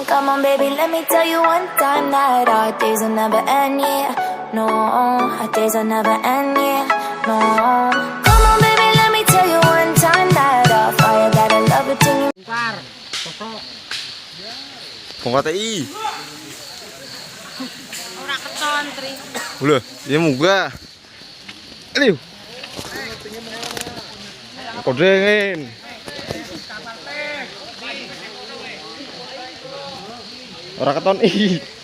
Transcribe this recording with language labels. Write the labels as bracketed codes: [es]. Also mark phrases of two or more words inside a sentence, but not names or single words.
[en] Come on baby, let me tell you one time that our days will never end, yeah. No, our days will never end, yeah. No, come on baby, let me tell you one time that our fire, that I love it till you. [jv] Pongkate i. Ora keton, Tri. Lho, ya munggah. Aduh. Kodengin. Ora keton i.